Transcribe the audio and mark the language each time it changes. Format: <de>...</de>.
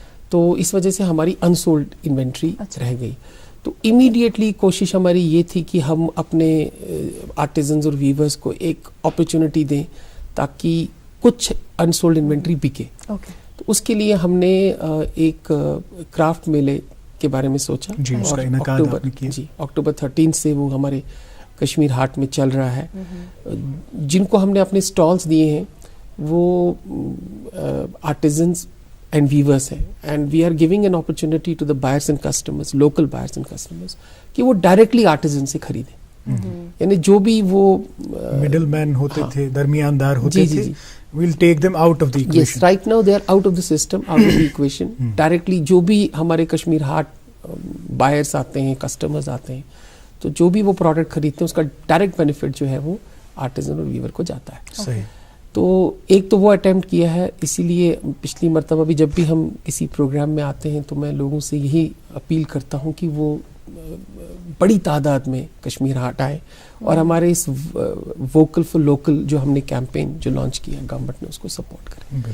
<ur>تو اس وجہ سے ہماری انسولڈ انوینٹری رہ گئی. تو امیڈیٹلی کوشش ہماری یہ تھی کہ ہم اپنے آرٹیزنز اور ویورز کو ایک اپرچونٹی دیں تاکہ کچھ انسولڈ انوینٹری بکے. تو اس کے لیے ہم نے ایک کرافٹ میلے کے بارے میں سوچا. اور اکتوبر 13 سے وہ ہمارے کشمیر ہاٹ میں چل رہا ہے. جن کو ہم نے اپنے اسٹالز دیے ہیں</ur> <en>وہ artisans and weavers ہیں, and we are giving an opportunity to the buyers and customers, local buyers and customers,</en> <ur>کہ وہ directly artisan سے خریدیں. یعنی جو بھی وہ</ur> <en>middle man</en> <ur>ہوتے تھے, درمیاندار ہوتے تھے,</ur> <en>we'll take them out of the equation. Yes, right now they are out of the system, out of the equation.</en> <ur>Directly جو بھی ہمارے کشمیر ہاٹ buyers آتے ہیں, customers آتے ہیں, تو جو بھی وہ product خریدتے ہیں اس کا direct benefit جو ہے وہ artisan اور weaver کو جاتا ہے. صحیح. تو ایک تو وہ اٹیمپٹ کیا ہے, اسی لیے پچھلی مرتبہ بھی جب بھی ہم کسی پروگرام میں آتے ہیں تو میں لوگوں سے یہی اپیل کرتا ہوں کہ وہ بڑی تعداد میں کشمیر ہاٹ آئے اور ہمارے اس ووکل فار لوکل جو ہم نے کیمپین جو لانچ کیا گورنمنٹ نے اس کو سپورٹ کریں.</ur>